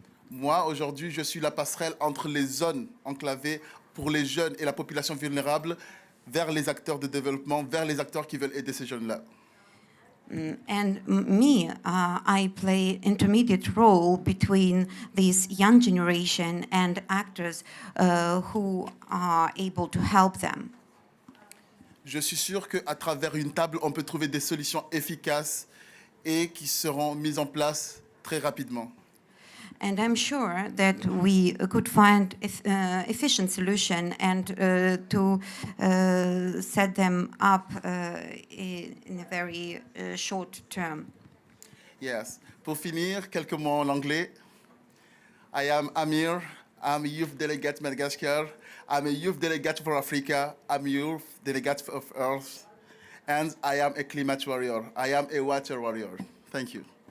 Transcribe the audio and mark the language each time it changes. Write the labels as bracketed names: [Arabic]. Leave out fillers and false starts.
[French] Moi, aujourd'hui, je suis la passerelle entre les zones enclavées pour les jeunes et la population vulnérable vers les acteurs de développement, vers les acteurs qui veulent aider ces jeunes-là. [English] And me, I play intermediate role between this young generation and actors who are able to help them. [French] Je suis sûr qu'à travers une table, on peut trouver des solutions efficaces et qui seront mises en place très rapidement. [English] And I'm sure that we could find efficient solution and to set them up in a very short term. Yes. [French] Pour finir, quelques mots en anglais. [English] I am Amir. I'm a youth delegate Madagascar. I'm a youth delegate for Africa. I'm a youth delegate of Earth. And I am a climate warrior. I am a water warrior. Thank you.